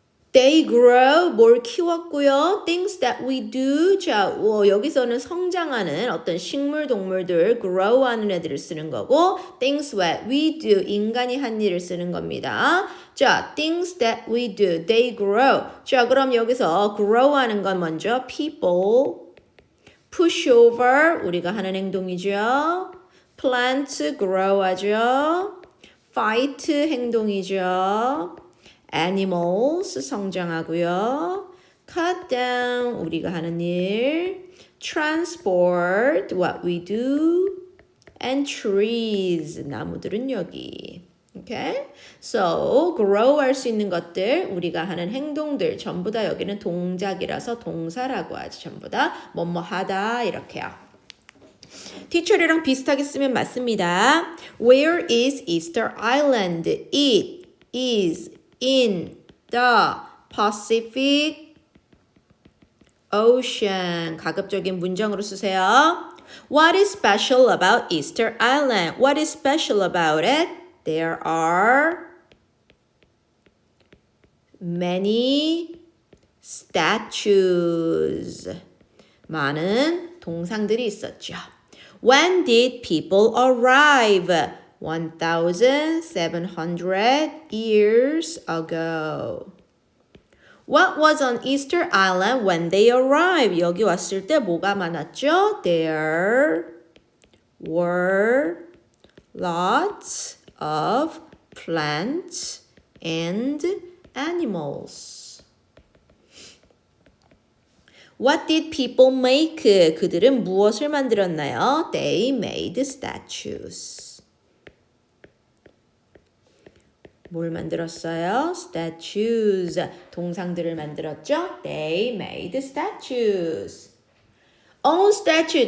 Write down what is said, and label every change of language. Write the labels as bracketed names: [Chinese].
[English] They grow, [Korean] 뭘 키웠고요. [English] Things that we do. [Korean] 자, 여기서는 성장하는 어떤 식물, 동물들, grow 하는 애들을 쓰는 거고, [English] things that we do, [Korean] 인간이 한 일을 쓰는 겁니다. [English] 자, things that we do, they grow. [Korean] 자, 그럼 여기서 grow 하는 건 먼저 people, push over, 우리가 하는 행동이죠. plant, grow 하죠. fight, 행동이죠. animals 성장하고요. cut down 우리가 하는 일. [English] transport what we do. [Korean] and trees 나무들은 여기. [English] Okay? [Korean] So grow 할 수 있는 것들 우리가 하는 행동들 전부 다 여기는 동작이라서 동사라고 하지. 전부 다 뭐뭐 하다 이렇게요. 티처리랑 비슷하게 쓰면 맞습니다. [English] Where is Easter Island? It is in the Pacific Ocean. [Korean] 가급적인 문장으로 쓰세요. [English] What is special about Easter Island? What is special about it? There are many statues. [Korean] 많은 동상들이 있었죠. [English] When did people arrive? 1,700 years ago. What was on Easter Island when they arrived? [Korean] 여기 왔을 때 뭐가 많았죠? [English] There were lots of plants and animals. What did people make? [Korean] 그들은 무엇을 만들었나요? [English] They made statues. [Korean] 뭘 만들었어요? Statues. 동상들을 만들었죠? [English] They made statues. Own statue.